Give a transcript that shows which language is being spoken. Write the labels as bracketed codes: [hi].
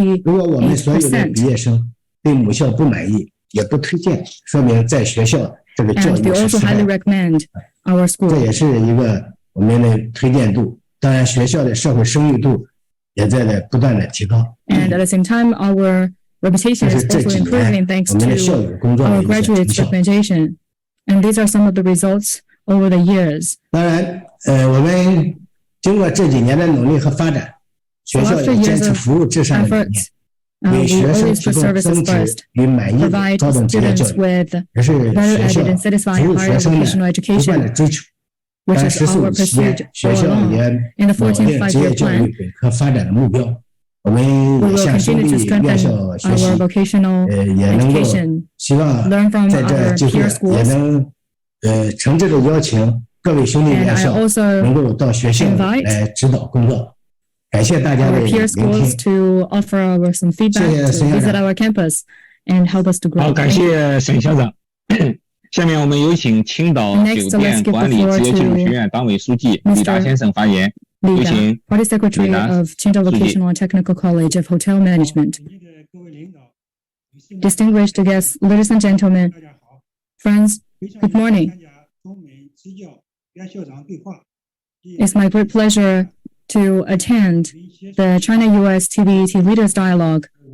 [zh] 如果我们所有的毕业生 对母校不满意，也不推荐，说明在学校这个教育是失败的。这也是一个我们的推荐度，当然学校的社会声誉度也在不断的提高。 [en] And at the same time, our reputation is also improving thanks to our graduates' recommendation. And these are some of the results over the years. [zh] 当然，我们经过这几年的努力和发展，学校也坚持服务至上的理念。为学生提供增值与满意的高等职业教育，也是学校服务学生的不断的追求。在15期间，学校也锁定职业教育本科发展的目标。我们也向兄弟院校学习，也能够希望在这机会也能诚挚的邀請各位兄弟院校能够到学校来指导工作。感谢大家的聆听。 [en] to offer our some feedback to visit our campus and help us to grow. [zh] 好，感谢沈校长。下面我们有请青岛酒店管理职业技术学院党委书记李达先生发言。有请 [en] Party Secretary of Qingdao Vocational and Technical College of Hotel Management. Distinguished guests, ladies and gentlemen, friends, good morning. It's my great pleasure to attend the China-US TVET Leaders Dialogue.